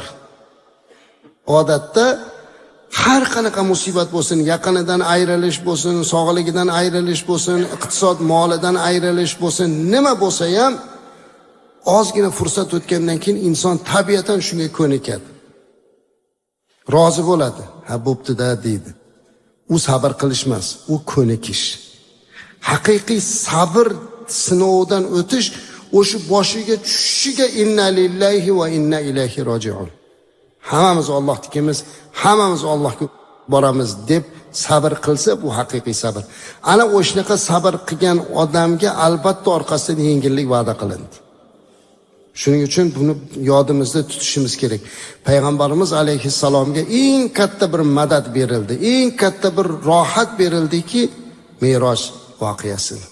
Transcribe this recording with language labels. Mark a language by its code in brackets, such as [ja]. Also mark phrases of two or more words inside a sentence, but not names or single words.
[uz] Odatda har qanaqa musibat bo'lsin, yaqinidan ayrilish bo'lsin, sog'ligidan ayrilish bo'lsin, iqtisod molidan ayrilish bo'lsin, nima bo'lsa ham ozgina fursat o'tgandan keyin inson tabiatan shunga ko'nikadi. Rozi bo'ladi. Ha, bo'pti-da deydi. U sabr qilish emas, u ko'nikish. Haqiqiy sabr sinovdan o'tish, o'sha boshiga tushishiga [ar] إنا لله وإنا إليه راجعون. [uz] Hammamiz Allohnikimiz, hammamiz Allohga boramiz deb sabr qilsa, bu haqiqiy sabr. Ana o'shnaqa sabr qilgan odamga albatta orqasidan yengillik va'da qilindi. Shuning uchun buni yodimizda tutishimiz kerak. Payg'ambarimiz alayhissalomga eng katta bir madad berildi, eng katta bir rohat berildiki, Me'roj voqeasi.